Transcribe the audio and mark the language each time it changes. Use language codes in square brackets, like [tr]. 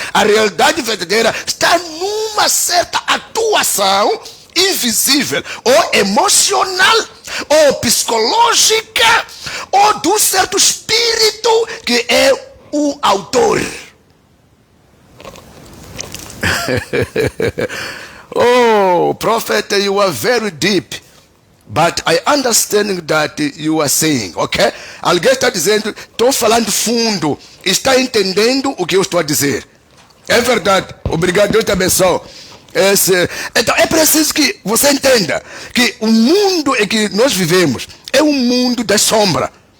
[pt] A realidade verdadeira está numa certa atuação invisível, ou emocional, ou psicológica, ou do certo espírito que é o autor. [en] Oh, prophet, you are very deep, but I understand that you are saying, ok? [pt] Alguém está dizendo, estou falando fundo, está entendendo o que eu estou a dizer. É verdade, obrigado, Deus te abençoe. Então é preciso que você entenda que o mundo em que nós vivemos é um mundo da sombra.